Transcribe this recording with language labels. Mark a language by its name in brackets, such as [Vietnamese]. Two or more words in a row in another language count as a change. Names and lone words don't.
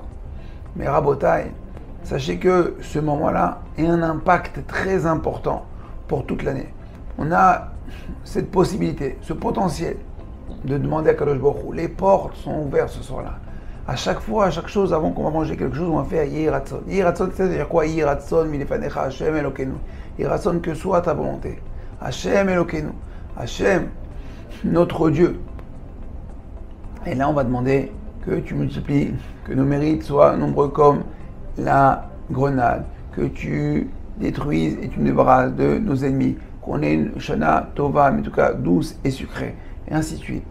[French] Mais Rabotai, sachez que ce moment-là a un impact très important pour toute l'année. On a cette possibilité, ce potentiel de demander à [Hebrew] קדוש ברוך הוא. [French] Les portes sont ouvertes ce soir-là. À chaque fois, à chaque chose, avant qu'on va manger quelque chose, on va faire [Hebrew] יהי רצון. יהי רצון, [French] c'est-à-dire quoi? [Hebrew] יהי רצון מלפניך השם אלוקינו. יהי רצון, [French] que soit ta volonté. [Hebrew] השם אלוקינו. Hashem, [French] notre Dieu. Et là, on va demander que tu multiplies, que nos mérites soient nombreux comme la grenade, que tu détruises et tu nous débarrasses de nos ennemis, qu'on ait une [Hebrew] שנה טובה, [French] mais en tout cas douce et sucrée, et ainsi de suite.